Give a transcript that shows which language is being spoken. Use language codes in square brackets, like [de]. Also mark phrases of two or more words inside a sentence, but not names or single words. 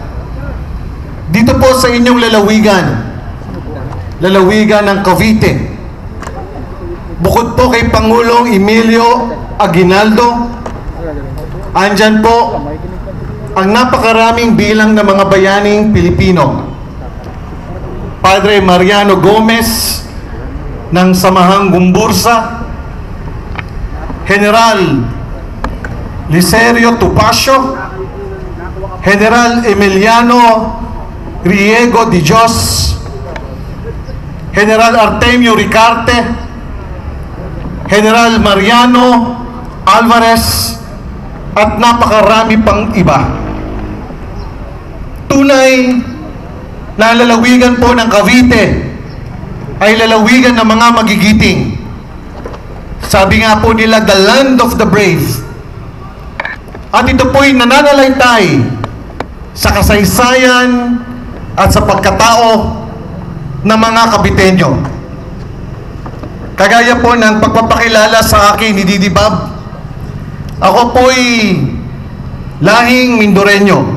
[tl] Dito po sa inyong lalawigan ng Cavite, bukod po kay Pangulong Emilio Aguinaldo, andyan po ang napakaraming bilang ng mga bayaning Pilipino. Padre Mariano Gomez ng Samahang Gumbursa, General Licerio Tupacio, General Emiliano Riego de Dios, General Artemio Ricarte, General Mariano Alvarez, at napakarami pang iba. Tunay na lalawigan po ng Cavite ay lalawigan ng mga magigiting. Sabi nga po nila, [en] the land of the brave. [tl] At ito po'y nananalaytay sa kasaysayan at sa pagkatao ng mga Caviteño. Kagaya po ng pagpapakilala sa akin ni Didi Bob, ako po'y lahing Mindoreño.